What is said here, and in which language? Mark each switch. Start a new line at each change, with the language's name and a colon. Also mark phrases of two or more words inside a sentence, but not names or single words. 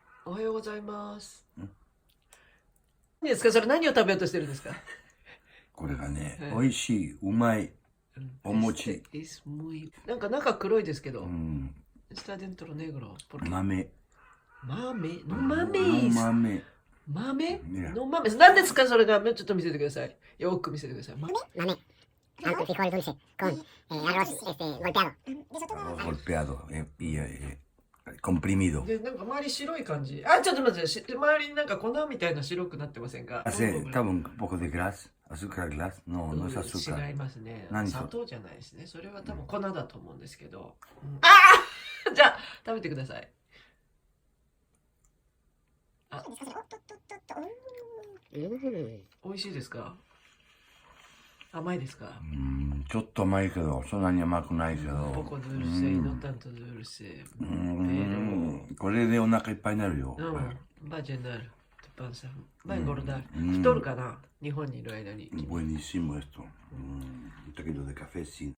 Japanese: おはようございます。何ですかそれ、何を食べようとしてるんですか？これがね、はい美味しい、うまい、お餅。なんか中黒いですけど。うん
Spanish: Está dentro negro.
Japanese: 豆。豆の
Spanish: mames.
Japanese: 豆。豆
Spanish: Mira. No mames.
Japanese: 何ですかそれが。ちょっと見せてください。よく見せてください。
Spanish: Mame, frijol dulce con arroz golpeado. Arroz golpeado comprimido.
Japanese: で、なんか周り白い感じ。あ、ちょっと待って、周りになんか粉みたいな白くなってませんか？
Spanish: Hace un poco de glas, azúcar glas. No, no es azúcar.
Japanese: 違いますね。何砂糖じゃないですね。それは多分粉だと思うんですけど。ああじゃあ、食べてください。あ、美味しいですか？甘いですか？ちょっと甘いけど、そんなに甘くないけど。
Spanish: poco dulce y no tanto dulce.
Japanese: これでお腹いっぱいになるよ。
Spanish: Va a llenar tu panza. Va a engordar.
Japanese: 太るかな？日本にいる間に。
Spanish: Buenísimo esto. Un poquito de café sin